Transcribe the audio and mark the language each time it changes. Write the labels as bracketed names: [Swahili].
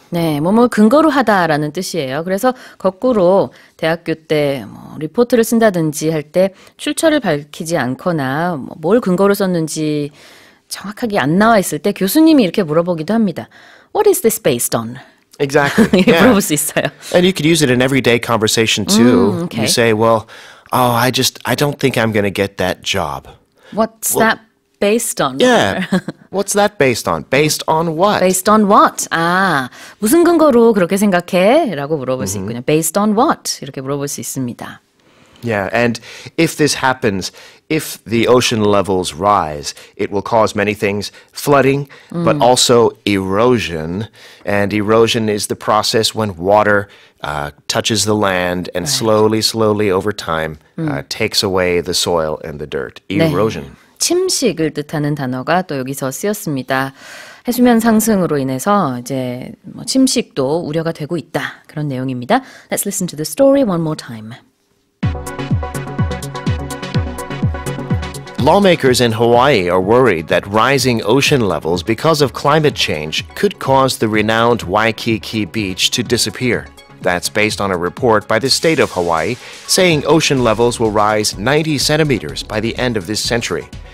[Korean] 네, 뭐뭐 근거로 하다라는 뜻이에요. 그래서 거꾸로 대학교 때 뭐 리포트를 쓴다든지 할 때 출처를 밝히지 않거나 뭘 근거로 썼는지 정확하게 안 나와 있을 때 교수님이 이렇게 물어보기도 합니다. [English] What is this based on? Exactly. [Korean] 이렇게 [English] Yeah. [Korean] 물어볼 수 있어요. [English] And you could use it in everyday conversation too. Okay. You say, well, I don't think I'm going to get that job. What's that based on? Yeah. What's that based on? Based on what? Based on what? [Korean] 아, 무슨 근거로 그렇게 생각해? 라고 물어볼 수 있군요. [English] Based on what? [Korean] 이렇게 물어볼 수 있습니다. [English] Yeah, and if this happens, if the ocean levels rise, it will cause many things, flooding, but also erosion. And erosion is the process when water touches the land and slowly over time takes away the soil and the dirt. Erosion. [Korean] 네. 침식을 뜻하는 단어가 또 여기서 쓰였습니다. 해수면 상승으로 인해서 이제 뭐 침식도 우려가 되고 있다. 그런 내용입니다. [English] Let's listen to the story one more time. Lawmakers in Hawaii are worried that rising ocean levels because of climate change could cause the renowned Waikiki Beach to disappear. That's based on a report by the state of Hawaii saying ocean levels will rise 90 centimeters by the end of this century.